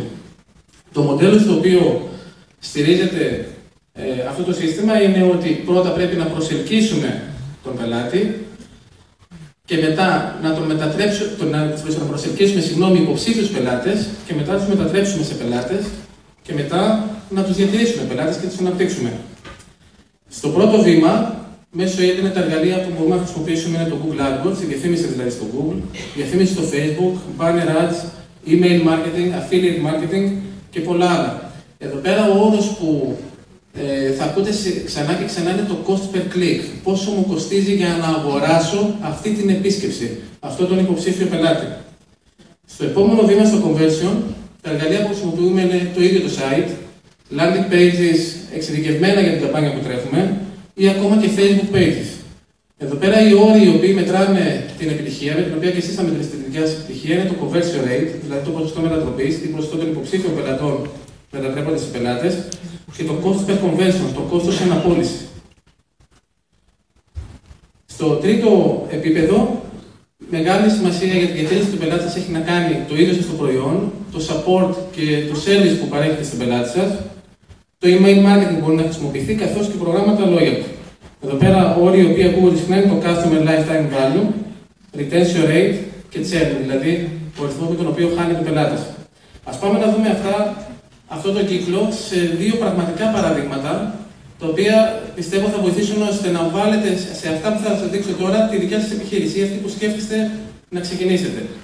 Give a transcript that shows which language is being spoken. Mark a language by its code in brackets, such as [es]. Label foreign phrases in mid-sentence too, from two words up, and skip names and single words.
[el] Το μοντέλο στο οποίο στηρίζεται αυτό το σύστημα είναι ότι πρώτα πρέπει να προσελκύσουμε τον πελάτη και μετά να προσελκύσουμε υποψήφιους πελάτες και μετά να τους μετατρέψουμε σε πελάτες και μετά να τους διατηρήσουμε πελάτες και τους αναπτύξουμε. Στο πρώτο βήμα, μέσω ίντερνετ τα εργαλεία που μπορούμε να χρησιμοποιήσουμε είναι το Google AdWords, η διαφήμιση δηλαδή στο Google, διαφήμιση στο Facebook, [en] banner ads, email marketing, affiliate marketing [el] και πολλά άλλα. Εδώ πέρα ο όρος που θα ακούτε ξανά και ξανά είναι το [en] cost per click. [el] Πόσο μου κοστίζει για να αγοράσω αυτή την επίσκεψη, αυτόν τον υποψήφιο πελάτη. Στο επόμενο βήμα στο conversion, τα εργαλεία που χρησιμοποιούμε είναι το ίδιο το site, [en] landing pages [el] εξειδικευμένα για την καμπάνια που τρέχουμε ή ακόμα και [en] Facebook pages. [el] Εδώ πέρα οι όροι οι οποίοι μετράνε την επιτυχία, με την οποία και εσείς θα μετρήσετε την δικιά σας επιτυχία, είναι το [en] conversion rate, [el] δηλαδή το ποσοστό μετατροπής, το ποσοστό των υποψήφιων πελατών μετατρέπονται σε πελάτες, και το [en] cost per conversion, [el] το κόστος σε αναπώληση. Στο τρίτο επίπεδο, μεγάλη σημασία για τη διαχείριση του πελάτη σας έχει να κάνει το ίδιο σας το προϊόν, το support και το service που παρέχετε στην πελάτη σας. Το [en] email marketing [el] μπορεί να χρησιμοποιηθεί καθώς και προγράμματα loyalty. Εδώ πέρα όροι οι οποίοι ακούγονται συχνά είναι το [en] customer lifetime value, retention rate [el] και churn, δηλαδή ο αριθμός με τον οποίο χάνεται ο πελάτης. Ας πάμε να δούμε αυτό το κύκλο σε δύο πραγματικά παραδείγματα, τα οποία πιστεύω θα βοηθήσουν ώστε να βάλετε σε αυτά που θα σας δείξω τώρα τη δικιά σας επιχείρηση ή αυτή που σκέφτεστε να ξεκινήσετε.